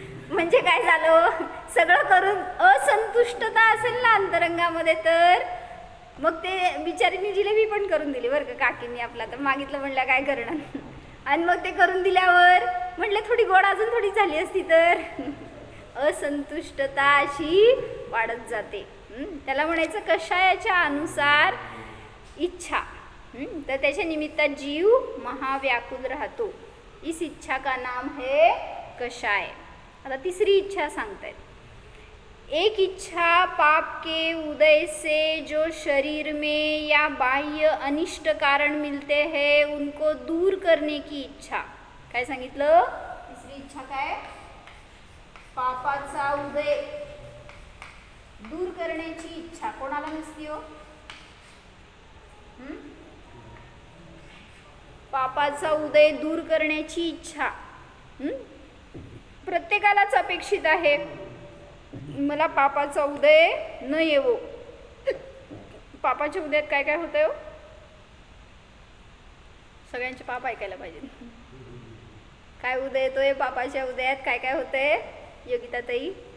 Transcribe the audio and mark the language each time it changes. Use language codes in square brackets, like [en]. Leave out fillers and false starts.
[mr] म्हणजे काय झालं सगळं करून असंतुष्टता असेल ना अंतरंगामध्ये तर मग ते बिचारीने जिलेबी पण करून दिली बरं का काकींनी आपला तर मागितलं म्हणलं काय करणार आणि मग ते करून दिल्यावर म्हटले थोडी गोड अजून थोडी झाली असती तर असंतुष्टता अशी वाढत जाते त्याला म्हणायचं कशायाच्या अनुसार इच्छा तर त्याच्या निमित्तात जीव महाव्याकुल राहतो [hi] इस इच्छा का नाम है कषाय। [mr] आता तिसरी इच्छा सांगतायत [hi] एक इच्छा पाप के उदय से जो शरीर में या बाह्य अनिष्ट कारण मिलते हैं उनको दूर करने की इच्छा। [mr] काय सांगितलं तिसरी इच्छा काय पापाचा उदय दूर करण्याची इच्छा कोणाला नसती हो पापाचा उदय दूर करण्याची इच्छा प्रत्येकालाच अपेक्षित आहे मला पापाचा उदय न येवो पापाच्या उदयात काय काय होतंय सगळ्यांचे पाप ऐकायला पाहिजे काय उदय येतोय पापाच्या उदयात काय काय होतंय योगिता ताई